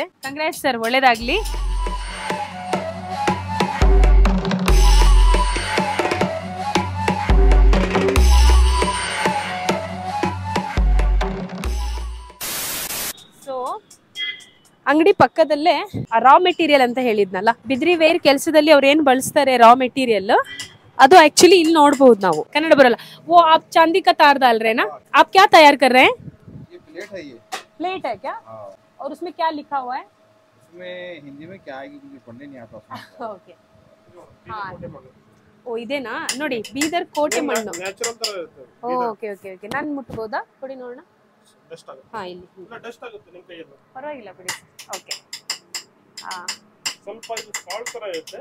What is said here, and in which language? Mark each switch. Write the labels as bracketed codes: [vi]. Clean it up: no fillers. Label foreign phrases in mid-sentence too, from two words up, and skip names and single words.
[kn] ಕಂಗ್ರಾಟ್ಸ್ ಸರ್, ಒಳ್ಳೇದಾಗ್ಲಿ. ಸೊ ಅಂಗಡಿ ಪಕ್ಕದಲ್ಲೇ [en] raw material [kn] ಅಂತ ಹೇಳಿದ್ನಲ್ಲ, ಬಿದ್ರಿ ವೇರ್ ಕೆಲಸದಲ್ಲಿ ಅವ್ರು ಏನ್ ಬಳಸ್ತಾರೆ [en] raw material, [kn] ಅದು एक्चुअली ಇಲ್ಲಿ ನೋಡಬಹುದು ನಾವು. ಕನ್ನಡ ಬರಲ್ಲ. [hi] वो आप चांदी का तार डाल रहे हैं ना? आप क्या तैयार कर रहे हैं? ये प्लेट है, ये प्लेट है क्या? हाँ। और उसमें क्या लिखा हुआ है? उसमें हिंदी में क्या आएगी क्योंकि पढ़ने नहीं आता उसमें। [kn] ಓಕೆ. ಓ ಇದೇನಾ? ನೋಡಿ, ಬೀದರ್ ಕೋಟೆ ಮಣ್ಣು. ನ್ಯಾಚುರಲ್ ತರ ಇರುತ್ತೆ. [en] okay okay okay. [kn] ನಾನು ಮುಟ್ಬೋದಾ? ಕೊಡಿ ನೋಡೋಣ. ಡಸ್ಟ್ ಆಗುತ್ತೆ. ಹಾ ಇಲ್ಲಿ. ಇಲ್ಲ ಡಸ್ಟ್ ಆಗುತ್ತೆ ನಿಮ್ಮ ಕೈಯಲ್ಲಿ. ಪರವಾಗಿಲ್ಲ ಬಿಡಿ. ಓಕೆ. ಹಾ ಸ್ವಲ್ಪ ಇದು ಸಾಲ್ಟ್ ತರ ಇರುತ್ತೆ.